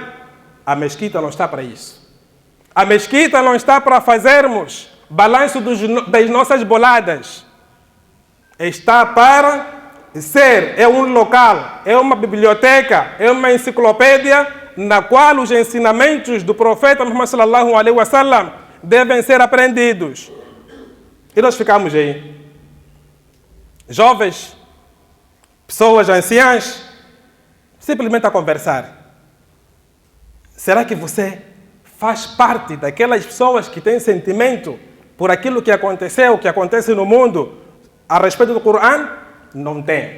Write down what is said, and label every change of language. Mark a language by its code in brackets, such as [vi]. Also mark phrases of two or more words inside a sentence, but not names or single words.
[pt] A mesquita não está para isso. A mesquita não está para fazermos balanço das nossas boladas. Está para ser, é um local, é uma biblioteca, é uma enciclopédia na qual os ensinamentos do profeta Muhammad [ar] صلى الله عليه وسلم [pt] devem ser aprendidos. E nós ficamos aí, jovens, pessoas anciãs, simplesmente a conversar. Será que você faz parte daquelas pessoas que têm sentimento por aquilo que aconteceu, que acontece no mundo a respeito do Corão, não tem.